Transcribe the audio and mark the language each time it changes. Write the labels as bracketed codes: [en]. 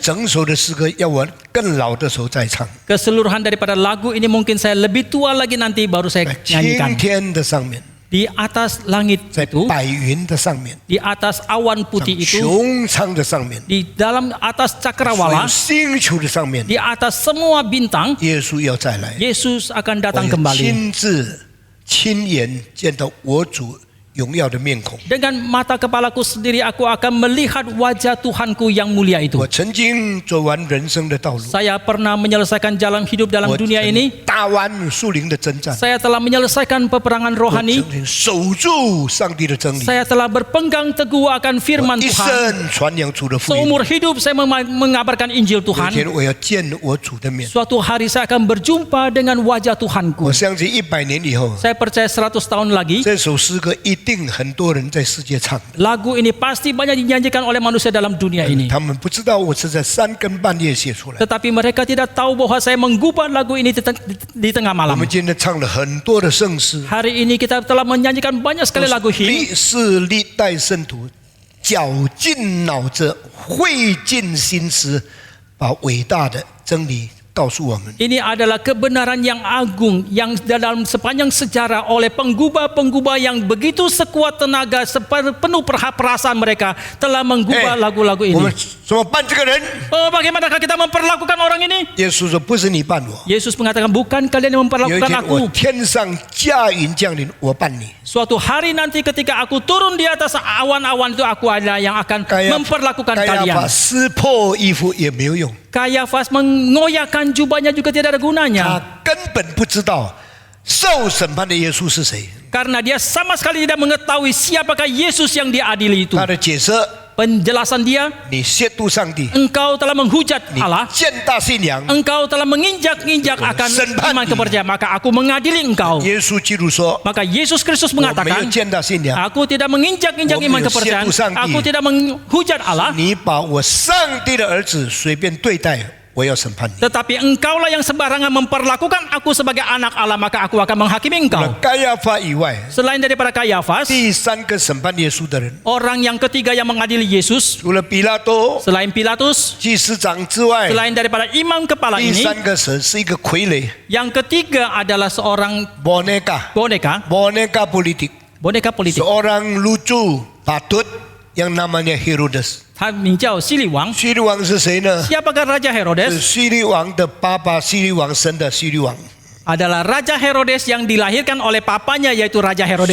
[zh] 整首的诗歌要我更老的时候再唱。 [id] Keseluruhan daripada lagu ini mungkin saya lebih tua lagi nanti baru saya [zh] 在 [id] nyanyikan. [zh] 青天的上面， [id] Di atas langit [zh] 在 [id] itu, [zh] 白云的上面， [id] di atas awan [zh] 在 [id] putih itu, [zh] 穹苍的上面， [id] di dalam atas [zh] 所有 [id] cakrawala, [zh] 星球的上面， [id] di atas semua bintang, [zh] 耶稣要再来。 [id] Yesus akan [zh] 我 [id] datang [zh] 要 [id] kembali. [zh] 亲自亲眼见到我主荣耀的面孔。 [id] Dengan mata kepalaku sendiri aku akan melihat wajah Tuhanku yang mulia itu. [zh] 我曾经走完人生的道路， [id] Saya pernah menyelesaikan jalan hidup dalam [zh] 我 [id] dunia [zh] 曾 [id] ini. [zh] 打完属灵的征战， [id] Saya telah menyelesaikan peperangan [zh] 我 [id] rohani. [zh] 曾经守住上帝的真理， [id] Saya telah berpegang teguh akan [zh] 我 [id] firman [zh] 一 [id] Tuhan. [zh] 生传扬主的福音。 [id] Seumur hidup saya mengabarkan Injil [zh] 有一 [id] Tuhan. [zh] 天我要见我主的面。 [id] Suatu hari saya akan berjumpa dengan wajah [zh] 我 [id] Tuhanku. [zh] 相信100年以后， [id] Saya percaya 100 tahun lagi [zh] 这首诗歌一定很多人在世界唱。 [id] lagu ini pasti banyak dinyanyikan oleh manusia dalam dunia ini. [zh] 他们不知道我是在3更半夜写出来。 [id] Tetapi mereka tidak tahu bahwa saya menggubah lagu ini di tengah [zh] 我 [id] malam. [zh] 们今天唱了很多的圣诗， [id] Hari ini kita telah menyanyikan banyak sekali lagu hymn. [zh] 是历代圣徒绞尽脑汁、费尽心思，把伟大的真理告诉我们。 [id] Ini adalah kebenaran yang agung yang dalam sepanjang sejarah oleh penggubah-penggubah yang begitu sekuat tenaga, penuh perasaan mereka telah menggubah lagu-lagu [zh] 我们 [id] ini. [zh] 怎么办这个人？ [id] Oh, bagaimanakah kita memperlakukan orang ini? [zh] 耶稣说：“不是你办我， [id] Yesus mengatakan bukan kalian yang [zh] 有一 [id] memperlakukan [zh] 天我 [id] aku. [zh] 天上驾云降临，我办你。 [id] Suatu hari nanti ketika aku turun di atas awan-awan itu aku adalah yang akan memperlakukan [zh] 盖亚 [id] kalian. [zh] 法撕破衣服也没有用， [id] Kayafas mengoyakkan jubahnya juga tidak ada [zh] 他 [id] gunanya. [zh] 根本不知道受审判的耶稣是谁。 [id] Karena dia sama sekali tidak mengetahui siapakah Yesus yang diadili itu. [zh] 他的解释： [id] Penjelasan dia, [zh] 你亵渎上帝， [id] engkau telah menghujat [zh] 你 [id] Allah, [zh] 践踏信仰。 [id] engkau telah menginjak-injak akan iman kepercayaan, maka aku mengadili engkau. [zh] 耶稣基督说： [id] Maka Yesus Kristus [zh] 我没有 [id] mengatakan, [zh] 践踏信仰， [id] aku tidak menginjak-injak iman kepercayaan, aku tidak menghujat Allah, [zh] 你把我上帝的儿子随便对待，我要审判你。 [id] tetapi engkaulah yang sembarangan memperlakukan aku sebagai anak Allah, maka aku akan menghakimi [zh] 除了 [id] engkau. [zh] 盖亚法以外， [id] Selain daripada Kayafas, [zh] 第3个审判耶稣的人， [id] orang yang ketiga yang mengadili Yesus, [zh] 除了比拉多、 [id] selain Pilatus, [zh] 祭司长之外， [id] selain daripada imam kepala [zh] 第 [id] ini, [zh] 3个是一个傀儡 [id] yang ketiga adalah seorang boneka boneka politik, politik. seorang lucu patut yang namanya Herodes。 [zh] 他名叫希律王。希律王是谁呢？ [id] Siapakah Raja [zh] 是 [id] Herodes? [zh] 希律王的爸爸希律王生的希律王。 [id] Adalah Raja Herodes yang dilahirkan oleh papanya yaitu Raja Herodes